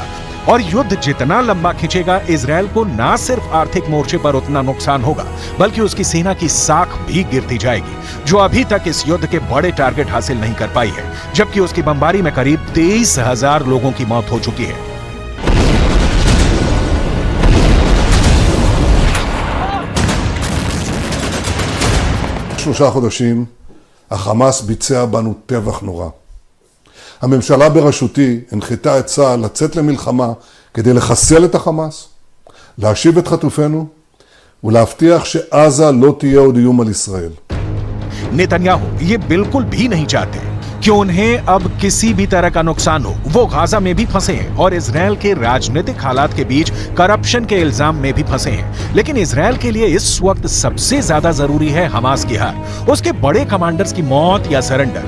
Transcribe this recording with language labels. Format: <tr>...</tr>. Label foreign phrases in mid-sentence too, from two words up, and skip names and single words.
<hi>और युद्ध जितना लंबा खिंचेगा, इजरायल को ना सिर्फ आर्थिक मोर्चे पर उतना नुकसान होगा, बल्कि उसकी सेना की साख भी गिरती जाएगी, जो अभी तक इस युद्ध के बड़े टारगेट हासिल नहीं कर पाई है, जबकि उसकी बमबारी में करीब 23,000 लोगों की मौत हो चुकी है।</hi> <he>שלושה חודשים החמאס ביצע בנו טבח נורא. הממשלה בראשותי הנחתה את צה"ל לצאת למלחמה כדי לחסל את החמאס, להשיב את חטופינו ולהבטיח שעזה לא תהיה עוד איום על ישראל.</he> <hi>नेतन्याहू ये बिल्कुल भी नहीं चाहते कि उन्हें अब किसी भी तरह का नुकसान हो। वो गाजा में भी फंसे हैं और इजरायल के राजनीतिक हालात के बीच करप्शन के इल्जाम में भी फंसे हैं। लेकिन इजरायल के लिए इस वक्त सबसे ज्यादा जरूरी है हमास की हार, उसके बड़े कमांडर्स की मौत या सरेंडर।</hi>